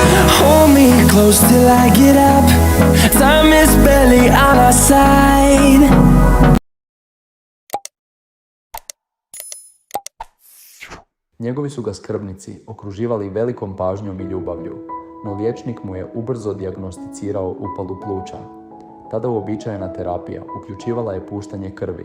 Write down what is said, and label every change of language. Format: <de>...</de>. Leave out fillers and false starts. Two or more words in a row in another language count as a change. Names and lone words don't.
<en>Hold me close till I get up. Time is barely on our side.</en> <hr>Njegovi su ga skrbnici okruživali velikom pažnjom i ljubavlju, no liječnik mu je ubrzo dijagnosticirao upalu pluća. Tada uobičajena terapija uključivala je puštanje krvi.</hr>